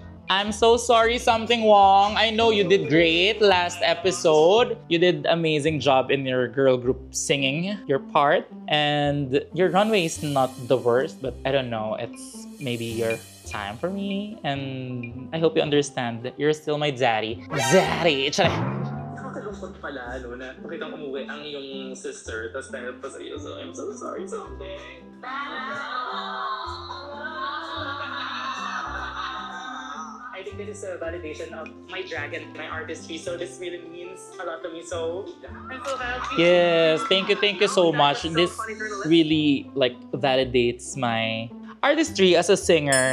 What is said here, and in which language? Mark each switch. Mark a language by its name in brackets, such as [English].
[English] I'm so sorry, Something Wong. I know you did great last episode. You did amazing job in your girl group singing your part. And your runway is not the worst, but I don't know. It's maybe your time for me. And I hope you understand that you're still my daddy. Daddy! [Filipino] Nakakalungkot pala, no, na makitang umuwi ang iyong sister, tapos dahil pa sa iyo. [English] So, I'm so sorry, Something. I think this is a validation of my drag and my artistry, so this really means a lot to me, so I'm so happy. Yes, thank you so much. This really like validates my artistry as a singer.